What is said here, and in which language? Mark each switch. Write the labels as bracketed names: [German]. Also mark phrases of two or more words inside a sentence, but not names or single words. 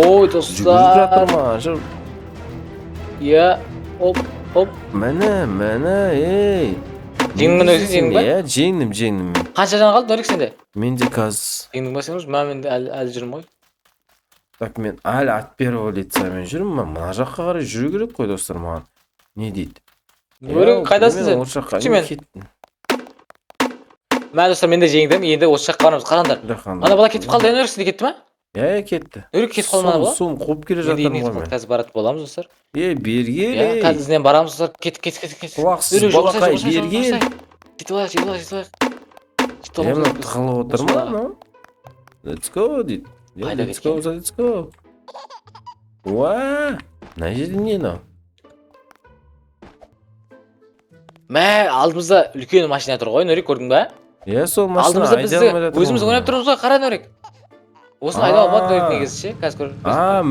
[Kazakh] Ой достар. Жүгіріп жатыр ма? Иә. Оп. Мәні, ей. Жеңдің өзің ба? Иә, жеңдім. Қанша жан қалды Нұрик сенде? Менде қазір. Жеңдің ба сен? Мен әлі жүрмін ғой. Так, мен әлі [Russian] от первого лицамен [Kazakh] жүрмін. Мына жаққа қарай жүру керек қой достар маған. Не дейді? Нұрик, қайдасың сен? Күші мен кеттім. Мен достар, мен де жеңдім. Енді осы жаққа барамыз. Қараңдар. Ана бала кетіп қалды. Нұрик сенде кетті ма? Иә, кетті. Нұрик кетіп қалды ма бала? Суым қуып келе жатырмын ғой мен. Қазір баратын боламыз достар. Бергел. Қазір ізден барамыз достар. Кет. Құлақсыз балақай бергел. Жетіп алайық. Мына тығылып отыр ма? [English] Let's go [Kazakh] дейді. [English] Let's go. [Kazakh] Уа! Мына жерде не мынау? Мә, алдымызда үлкен машина тұр ғой, Нұрик, көрдің ба? Иә, сол машина айда алмай жатыр. Өзіміз ойнап тұрмыз ғой, қара Нұрик. Осыны айда алмады Нұрик негізі ше, қазір көріп.